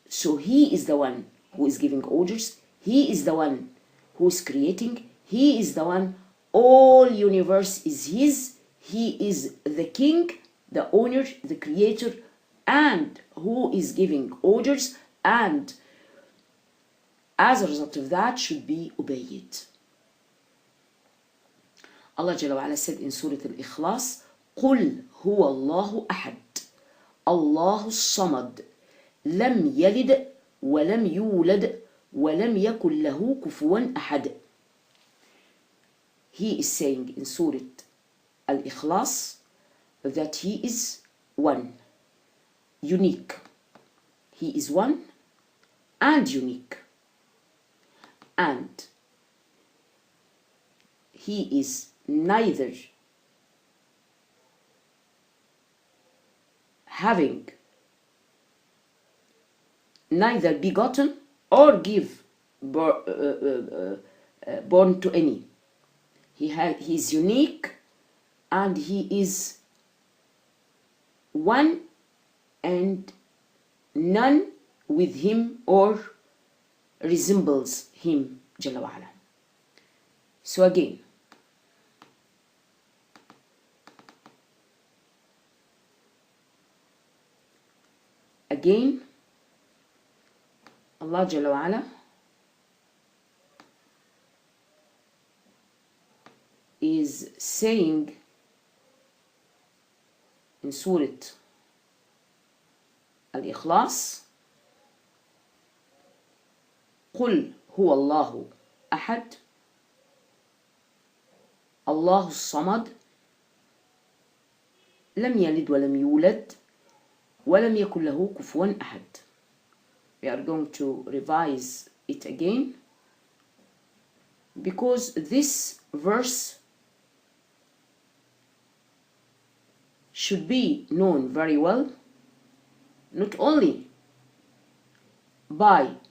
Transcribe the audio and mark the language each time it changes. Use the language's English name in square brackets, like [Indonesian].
[English] So he is the one who is giving orders, he is the one who is creating, he is the one, all universe is his, he is the king, the owner, the creator, and who is giving orders, and as a result of that should be obeyed. Allah Jalla wa Ala said in Surah Al-Ikhlas, [Arabic] قُلْ هُوَ اللَّهُ أَحَدٌ اللَّهُ الصَّمَدُ لَمْ يَلِدْ وَلَمْ يُولَدْ وَلَمْ يَكُنْ لَهُ كُفُوًا أَحَدٌ. [English] He is saying in Surah Al-Ikhlas that he is one, unique. He is one and unique. And he is neither neither begotten or give born to any. He is unique and he is one and none with him or resembles him Jalla wa Ala. So again, Allah Jalla wa Ala is saying in Surah Al-Ikhlas, [Arabic] قُلْ هُوَ اللَّهُ أَحَدٌ اللَّهُ الصَّمَدُ لَمْ يَلِدْ وَلَمْ يُولَدْ وَلَمْ يَكُنْ لَهُ كُفُوًا أَحَدٌ. [English] We are going to revise it again because this verse should be known very well, not only by